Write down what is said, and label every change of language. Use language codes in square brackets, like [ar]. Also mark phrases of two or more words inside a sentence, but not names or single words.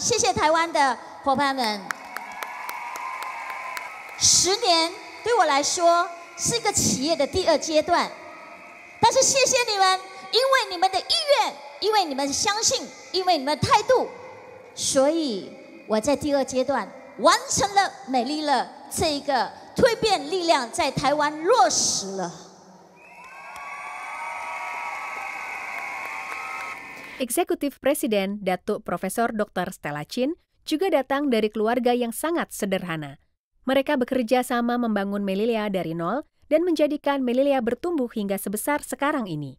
[zh] 谢谢台湾的伙伴们。10年对我来说是一个企业的第2阶段，但是谢谢你们，因为你们的意愿，因为你们相信，因为你们的态度，所以我在第2阶段完成了美丽乐这一个蜕变力量在台湾落实了。 [id] Eksekutif Presiden Datuk Profesor Dr. Stella Chin juga datang dari keluarga yang sangat sederhana. Mereka bekerja sama membangun Melilea dari nol dan menjadikan Melilea bertumbuh hingga sebesar sekarang ini.